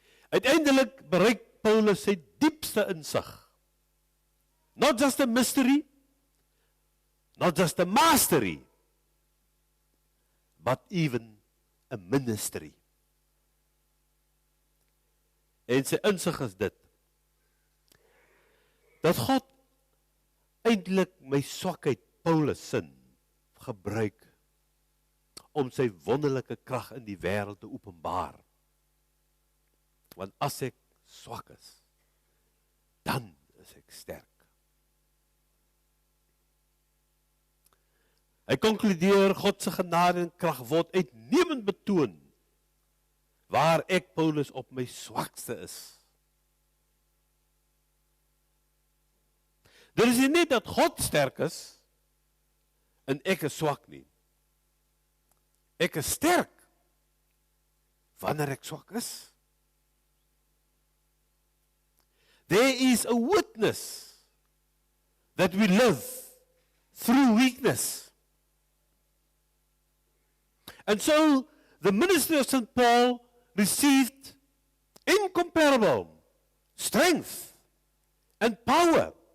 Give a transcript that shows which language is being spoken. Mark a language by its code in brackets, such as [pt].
[af] Uiteindelik bereik Paulus sy diepste insig. [en] Not just a mystery, not just a mastery, but even a ministry. [af] En sy insig is dit, dat God eintlik my swakheid, Paulus sin, gebruik om sy wonderlike krag in die wêreld te openbaar. Want as ek swak is, dan is ek sterk. Hy konkludeer, God se genade en krag word uitnemend betoon, waar ek, Paulus, op my swakste is. Dit is nie net dat God sterk is, en ek is swak nie. Ek is sterk, wanneer ek swak is. [en] There is a witness that we live through weakness. And so, the ministry of St. Paul received incomparable strength and power.